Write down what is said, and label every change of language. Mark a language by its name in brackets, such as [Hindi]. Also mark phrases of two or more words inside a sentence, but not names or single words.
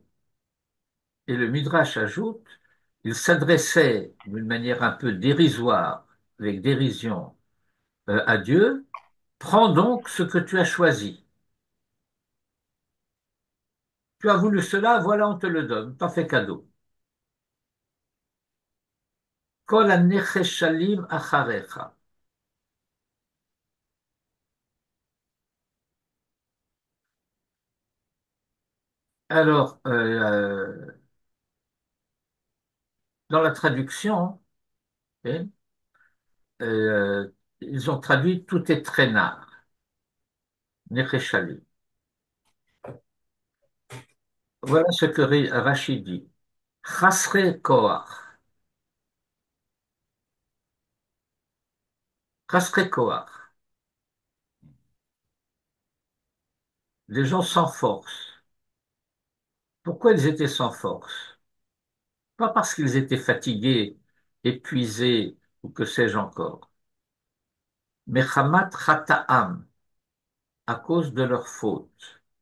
[French] Et le Midrash ajoute, il s'adressait d'une manière un peu dérisoire, avec dérision, à Dieu, prends donc ce que tu as choisi. Tu as voulu cela, voilà, on te le donne, t'en fais cadeau. [Hebrew] כל הנחשלים אחריך. [French] Alors, dans la traduction, hein, ils ont traduit tout est traînard, necheshalim. Voilà ce que Rachid dit. [Hebrew] חסרי כח. חסרי כח. [French] Les gens sans force. Pourquoi ils étaient sans force? Pas parce qu'ils étaient fatigués, épuisés ou que sais-je encore. Mais [Hebrew] מחמת חטאם, [French] à cause de leur faute.